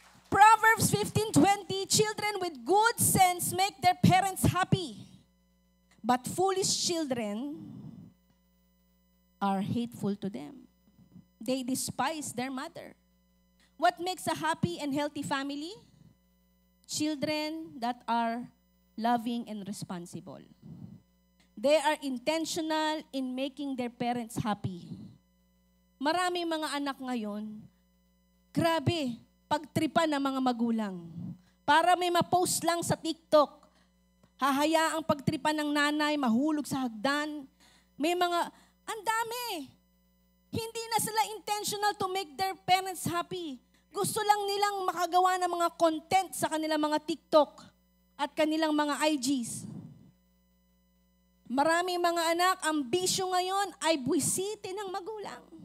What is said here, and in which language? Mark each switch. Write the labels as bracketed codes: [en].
[en] Proverbs 15:20, children with good sense make their parents happy, but foolish children are hateful to them. They despise their mother. What makes a happy and healthy family? Children that are loving and responsible. They are intentional in making their parents happy. [tl] Maraming mga anak ngayon, grabe, pagtripan ng mga magulang. Para may ma-post lang sa TikTok, hahayaang pagtripan ng nanay, mahulog sa hagdan. May mga, ang dami. Hindi na sila [en] intentional to make their parents happy. [tl] Gusto lang nilang makagawa ng mga content sa kanilang mga TikTok at kanilang mga IGs. Maraming mga anak, ang bisyo ngayon ay buwisitin ng magulang.